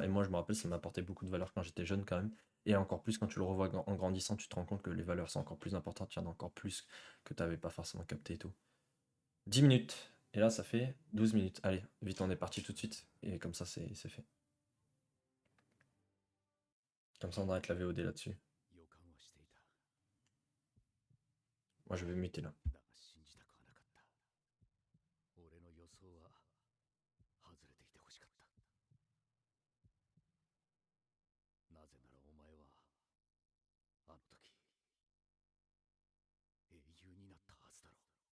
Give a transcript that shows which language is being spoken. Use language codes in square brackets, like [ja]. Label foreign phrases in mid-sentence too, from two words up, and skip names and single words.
[fr] Et moi, je me rappelle, ça m'a apporté beaucoup de valeurs quand j'étais jeune, quand même. Et encore plus quand tu le revois en grandissant, tu te rends compte que les valeurs sont encore plus importantes. Il y en a encore plus que tu n'avais pas forcément capté et tout. 10 minutes. Et là, ça fait 12 minutes. Allez, vite, on est parti tout de suite. Et comme ça, c'est fait. Comme ça, on arrête la VOD là-dessus. [ja] 予感はしていた。 [fr] Moi, je vais muter là. [ja] だが信じたくはなかった。俺の予想は外れていてほしかった。なぜならお前はあの時英雄になったはずだろう。